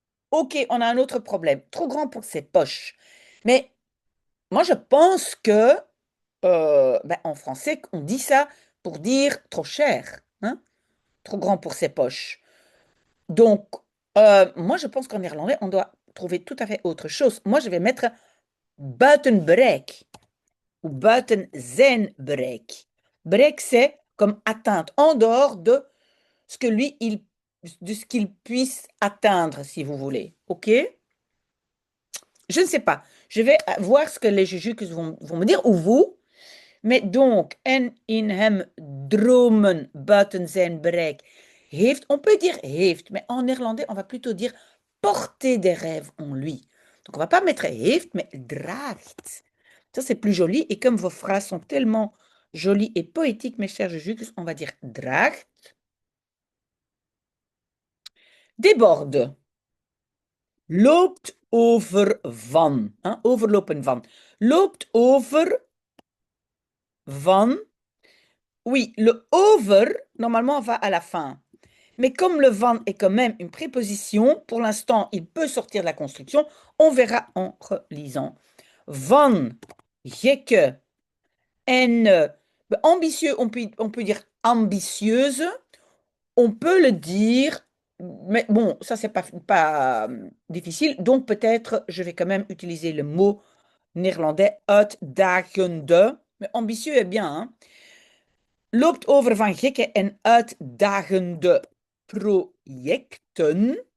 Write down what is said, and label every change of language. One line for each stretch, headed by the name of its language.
French: Ok, on a un autre problème. Trop grand pour ses poches. Mais moi, je pense que ben, en français, on dit ça pour dire trop cher, hein? Trop grand pour ses poches. Donc, moi, je pense qu'en néerlandais, on doit trouver tout à fait autre chose. Moi, je vais mettre buiten bereik ou buiten zijn bereik. Bereik, c'est comme atteinte, en dehors de ce que lui, de ce qu'il puisse atteindre, si vous voulez. OK? Je ne sais pas. Je vais voir ce que les juges vont me dire, ou vous. Mais donc, en in hem dromen buiten zijn bereik heeft, on peut dire heeft, mais en néerlandais, on va plutôt dire porter des rêves en lui. Donc, on va pas mettre heeft, mais draagt. Ça, c'est plus joli. Et comme vos phrases sont tellement jolies et poétiques, mes chers juges, on va dire draagt.
Dutch: Déborde. Loopt over van. Hein, overlopen van. Loopt over van.
French: Oui, le over, normalement, va à la fin. Mais comme le van est quand même une préposition, pour l'instant, il peut sortir de la construction. On verra en relisant. Van, gekke, en ambitieux, on peut dire ambitieuse. On peut le dire, mais bon, ça, c'est pas difficile. Donc, peut-être, je vais quand même utiliser le mot néerlandais uitdagende. Mais ambitieux est bien, hein?
Dutch: Loopt over van gekke en uitdagende projecten.